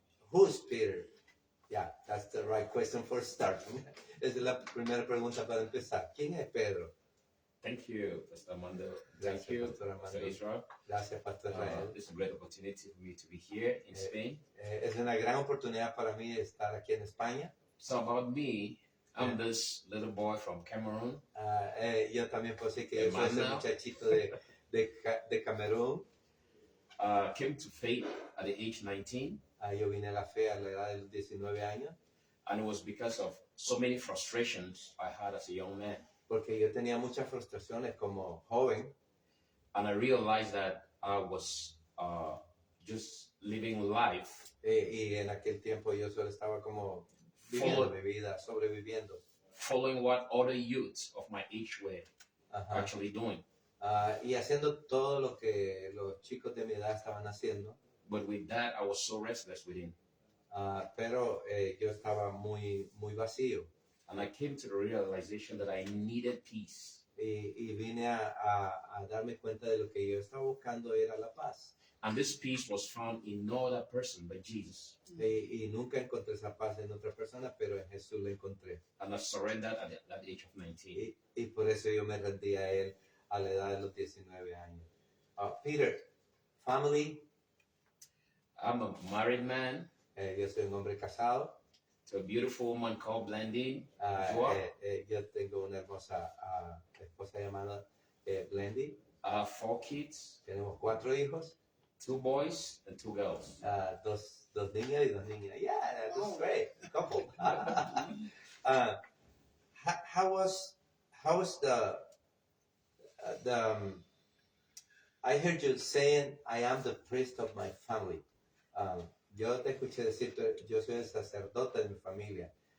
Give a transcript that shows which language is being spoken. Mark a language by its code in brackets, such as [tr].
[en] Who's Peter? Yeah, that's the right question for starting. [es] Esa es la primera pregunta para empezar. ¿Quién es Pedro? [en] Thank you, Pastor Armando. [es] Gracias, [en] Thank you, Pastor Armando. Pastor Israel. [es] Gracias, Pastor Israel. [en] It's a great opportunity for me to be here in Spain. [es] Es una gran oportunidad para mí estar aquí en España. [en] So about me, I'm this little boy from Cameroon. [es] Yo también puedo decir que yo soy ese muchachito de Camerún. [en] Came to faith at the age 19. [es] Yo vine a la fe a la edad de los 19 años. [en] And it was because of so many frustrations I had as a young man. [es] Porque yo tenía muchas frustraciones como joven. [en] And I realized that I was just living life. [es] Y en aquel tiempo yo solo estaba como viviendo mi vida, sobreviviendo. [en] Following what other youths of my age were actually doing. [es] Y haciendo todo lo que los chicos de mi edad estaban haciendo. [en] But with that, I was so restless within. [es] Pero yo estaba muy vacío. [en] And I came to the realization that I needed peace. [es] Y vine a darme cuenta de lo que yo estaba buscando era la paz. [en] And this peace was found in no other person but Jesus. [es] Y nunca encontré esa paz en otra persona, pero en Jesús la encontré. [en] And I surrendered at that age of 19. [es] Y por eso yo me rendí a Él a la edad de los 19 años. [en] Peter, family. I'm a married man [es] Yo soy un hombre casado. [en] to a beautiful woman called Blendy. [es] Yo tengo una hermosa esposa llamada Blendy. [en] 4 kids, [es] Tenemos 4 hijos. [en] 2 boys and 2 girls. [es] Dos niñas y 2 niñas. [en] Yeah, that's great. Couple. How was the I heard you saying I am the priest of my family. [es] Yo te escuché decirte, yo soy el sacerdote de mi familia.